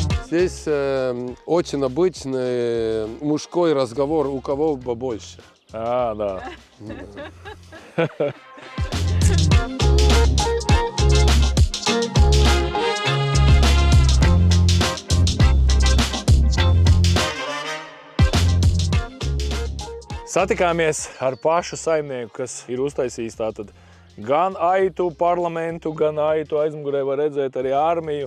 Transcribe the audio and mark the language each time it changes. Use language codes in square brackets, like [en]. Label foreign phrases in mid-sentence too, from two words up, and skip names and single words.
[ru] Здесь очень обычный мужской разговор, у кого побольше. Да. [lv] Satikāmies ar pašu saimnieku, kas ir uztaisījis tātad gan aitu parlamentu, gan aitu aizmugurē var redzēt arī armiju.